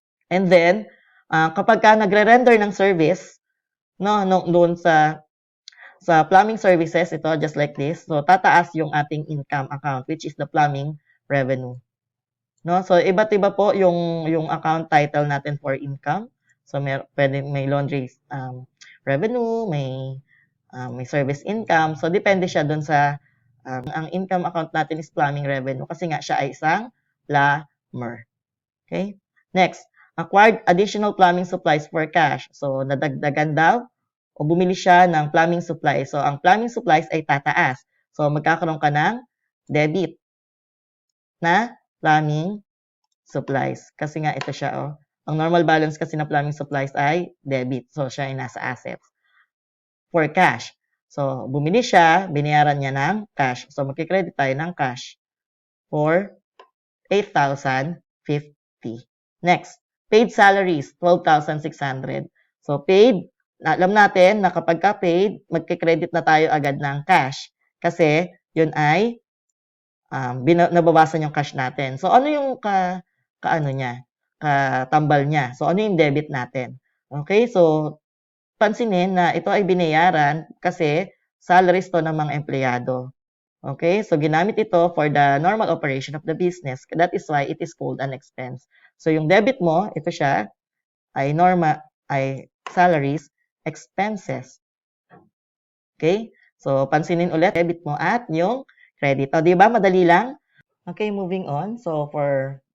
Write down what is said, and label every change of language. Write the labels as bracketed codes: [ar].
[tl] And then, kapag ka nagre-render ng service, no, doon sa plumbing services, ito, [en] just like this. [tl] So, tataas yung ating income account, [en] which is the plumbing revenue. [tl] No? So, iba't iba po yung account title natin for income. So, may laundry revenue, may service income. So, depende siya doon sa, ang income account natin is plumbing revenue kasi nga siya ay isang plumber. Okay? [en] Next, acquired additional plumbing supplies for cash. [tl] So, nadagdagan daw o bumili siya ng plumbing supplies. So, ang plumbing supplies ay tataas. So, magkakaroon ka ng debit na plumbing supplies. Kasi nga ito siya, oh. Ang normal balance kasi ng plumbing supplies ay debit. So, siya ay nasa assets. [en] For cash. [tl] So, bumili siya, binayaran niya ng cash. So, magkikredit tayo ng cash for 8,050. [en] Next, paid salaries, [tl] 12,600. So, paid, alam natin na kapag ka paid, magkikredit na tayo agad ng cash. Kasi, yun ay nababasan yung cash natin. So, ano yung katambal niya? So, ano yung debit natin? Okay, so, pansinin na ito ay binayaran kasi salaries to ng mga empleyado. [en] Okay, so [tl] ginamit ito [en] for the normal operation of the business. That is why it is called an expense. [tl] So, yung debit mo, ito siya, ay salaries, expenses. Okay? So, pansinin ulit, debit mo at yung credit. O, di ba? Madali lang. [en] Okay, moving on. [tl] So, for